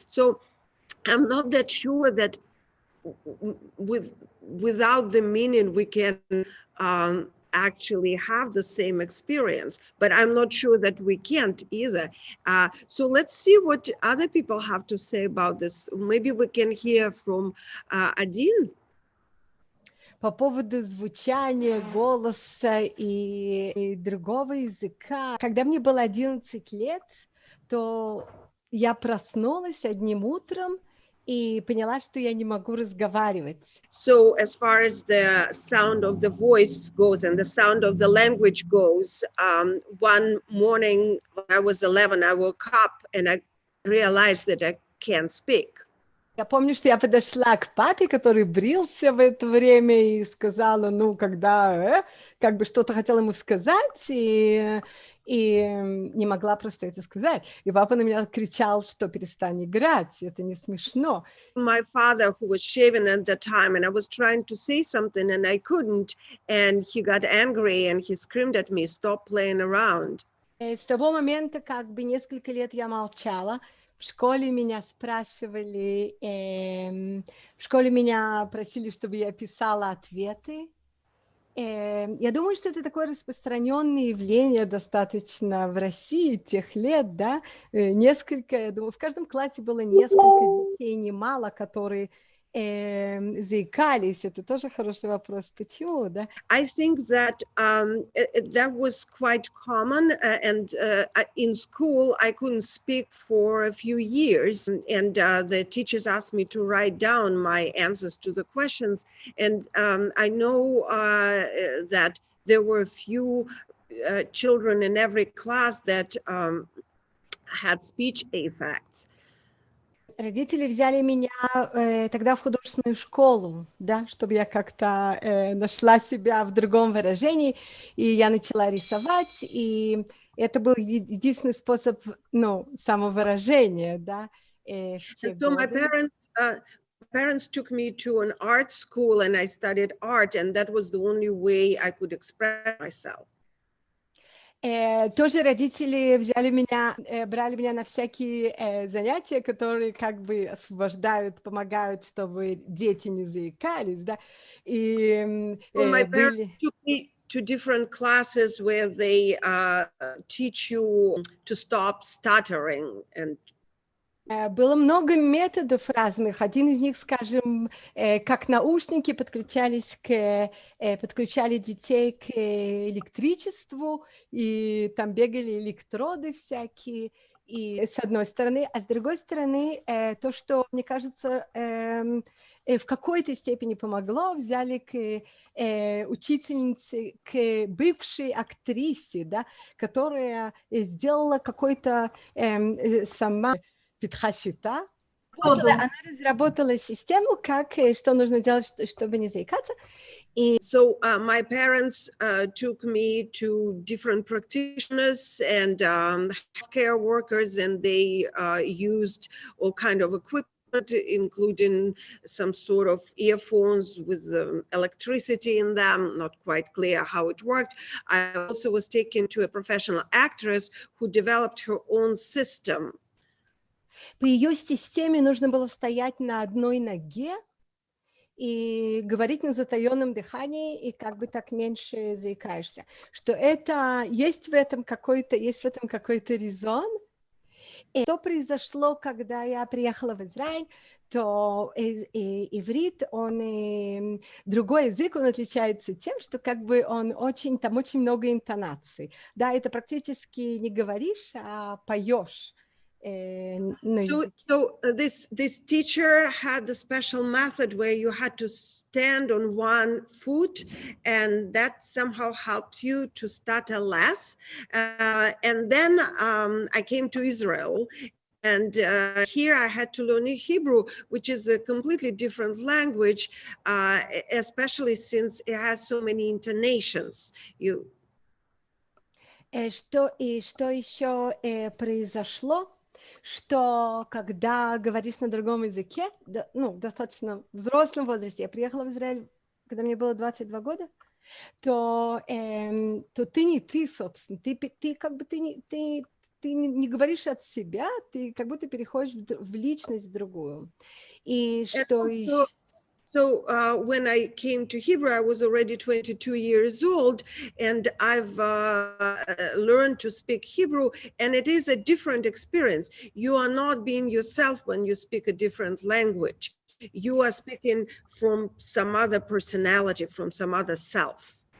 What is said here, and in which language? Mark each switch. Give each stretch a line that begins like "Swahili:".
English: So I'm not that sure that without the meaning we can actually have the same experience, but I'm not sure that we can't either. So let's see what other people have to say about this. Maybe we can hear from Adin.
Russian: По поводу звучания, голоса и другого языка. Когда мне было 11 лет, то я проснулась одним утром и поняла, что я не могу разговаривать.
English: So as far as the sound of the voice goes and the sound of the language goes, one morning when I was 11, I woke up and I realized that I can't speak.
Russian: Я помню, что я подошла к папе, который брился в это время, и сказала, ну, когда, как бы что-то хотела ему сказать, и не могла просто это сказать. И папа на меня кричал, что перестань играть, это не смешно.
English: My father, who was shaving at the time, and I was trying to say something and I couldn't, and he got angry and he screamed at me, stop playing around.
Russian: С того момента, как бы несколько лет я молчала. В школе меня спрашивали, в школе меня просили, чтобы я писала ответы. Я думаю, что это такое распространенное явление достаточно в России тех лет, да, несколько, я думаю, в каждом классе было несколько детей, немало, которые заикались. Это тоже хороший вопрос. Почему, да?
English: I think that that was quite common, and in school I couldn't speak for a few years, and the teachers asked me to write down my answers to the questions, and I know that there were a few children in every class that had speech affects.
Russian: Родители взяли меня тогда в художественную школу, да, чтобы я как-то нашла себя в другом выражении, и я начала рисовать, и это был единственный способ, ну, самовыражения, да, в те
English: So my
Russian: годы.
English: parents took me to an art school, and I studied art, and that was the only way I could express myself.
Russian: Тоже родители взяли меня, брали меня на всякие занятия, которые как бы освобождают, помогают, чтобы дети не заикались, да. И
English: Well, my parents
Russian: были...
English: took me to different classes where they teach you to stop stuttering. And
Russian: Было много методов разных. Один из них, скажем, как наушники подключали детей к электричеству, и там бегали электроды всякие, и с одной стороны, а с другой стороны, то, что, мне кажется, в какой-то степени помогло, взяли к учительнице, к бывшей актрисе, да, которая сделала какой-то сама питхашита. Она разработала систему, что нужно делать, чтобы не заикаться.
English: So my parents took me to different practitioners and healthcare workers, and they used all kind of equipment, including some sort of earphones with electricity in them, not quite clear how it worked. I also was taken to a professional actress who developed her own system.
Russian: По ее системе нужно было стоять на одной ноге и говорить на затаенном дыхании, и как бы так меньше заикаешься. Что это, есть в этом какой-то резон. И что произошло, когда я приехала в Израиль, то иврит, он другой язык, он отличается тем, что как бы там очень много интонаций. Да, это практически не говоришь, а поешь.
English: So this teacher had the special method where you had to stand on one foot, and that somehow helped you to stutter less. And then I came to Israel, and here I had to learn Hebrew, which is a completely different language, especially since it has so many intonations.
Russian: Что еще произошло? Что когда говоришь на другом языке, ну, достаточно взрослом возрасте, я приехала в Израиль, когда мне было 22 года, то ты не ты, собственно. Ты как бы ты не говоришь от себя, ты как будто переходишь в личность другую. И что еще...
English: So when I came to Hebrew, I was already 22 years old, and I've learned to speak Hebrew, and it is a different experience. You are not being yourself when you speak a different language. You are speaking from some other personality, from some other self.